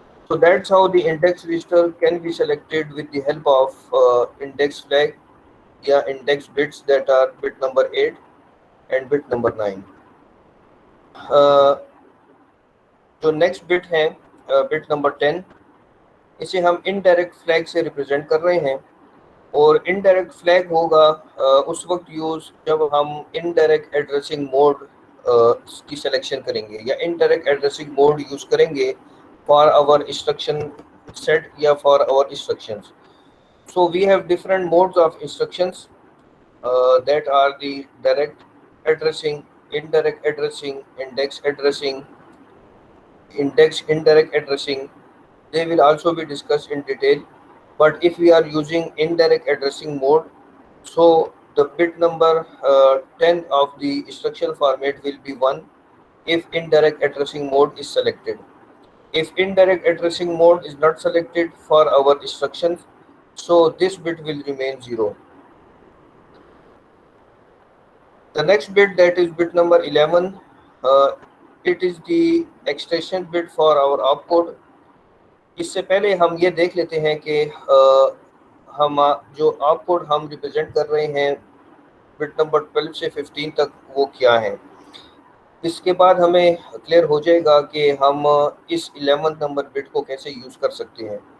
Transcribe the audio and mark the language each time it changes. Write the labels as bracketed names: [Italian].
[English] So that's how the index register can be selected with the help of index flag, yeah, index bits that are bit number 8 and bit number 9. [Urdu] جو next bit ہے but number 10، اسے ہم indirect flag سے represent کر رہے ہیں، اور indirect flag ہوگا اس وقت یوز جب ہم انڈائریکٹ ایڈریسنگ موڈ کی سلیکشن کریں گے، یا انڈائریکٹ ایڈریسنگ موڈ یوز کریں گے فار آور انسٹرکشن سیٹ یا for our instructions. [English] So we have different modes of instructions that are the direct addressing, indirect addressing, index addressing, index indirect addressing. They will also be discussed in detail. But if we are using indirect addressing mode, so the bit number 10 of the instructional format will be 1 if indirect addressing mode is selected. If indirect addressing mode is not selected for our instructions, so this bit will remain 0. The next bit, that is bit number 11, it is the extension bit for our opcode. [Urdu] اس سے پہلے ہم یہ دیکھ لیتے ہیں کہ ہم جو opcode ہم ریپرزینٹ کر رہے ہیں بٹ نمبر 12 سے 15 تک وہ کیا ہے. اس کے بعد ہمیں کلیئر ہو جائے گا کہ ہم اس 11 نمبر بٹ کو کیسے یوز کر سکتے ہیں.